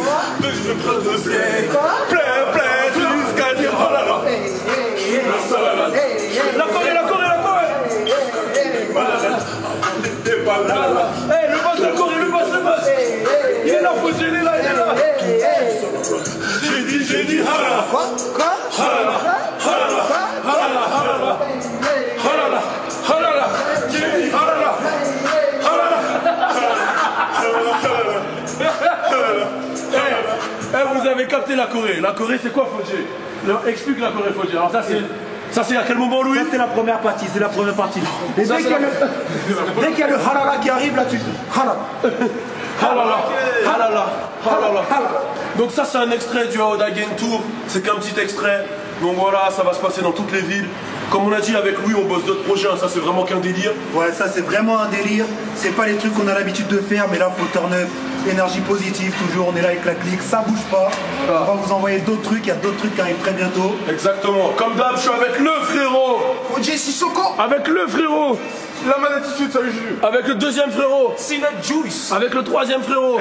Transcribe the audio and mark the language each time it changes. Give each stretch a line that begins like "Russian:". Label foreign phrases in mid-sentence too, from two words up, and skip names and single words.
French: Plus je veux plein d'oseille. Plein, jusqu'à dire oh là là. Je suis la salade. La Corée. Malade, avant d'être malade. Hey, le boss, la Corée, le boss. Il est là, faut gêner là, il est là. J'ai dit, ah là là. Quoi? Ah là là. Ah là là. Ah là là. Ah là là. Ah là là. Ah là là. J'ai dit, ah là là. Ah là là. Vous avez capté la Corée. La Corée, c'est quoi, Fodjé? Explique la Corée, Fodjé. Alors ça c'est à quel moment, Louis? Ça c'est la première partie, Et dès qu'il y a le halala qui arrive là, tu halala. Donc ça c'est un extrait du Aoda Gang Tour. C'est qu'un petit extrait. Donc voilà, ça va se passer dans toutes les villes. Comme on a dit avec Louis, on bosse d'autres projets, ça c'est vraiment qu'un délire. Ouais, ça c'est vraiment un délire. C'est pas les trucs qu'on a l'habitude de faire, mais là faut
English: turn up,
French: énergie positive, toujours on est là avec la clique, ça bouge pas. On va vous envoyer d'autres trucs, il y a d'autres trucs qui arrivent très bientôt. Exactement, comme d'hab, je suis avec le frérot. Fodjé Sissoko. Avec le frérot. La maladitude, salut Juju. Avec le deuxième frérot. Sinat Juice. Avec le troisième frérot.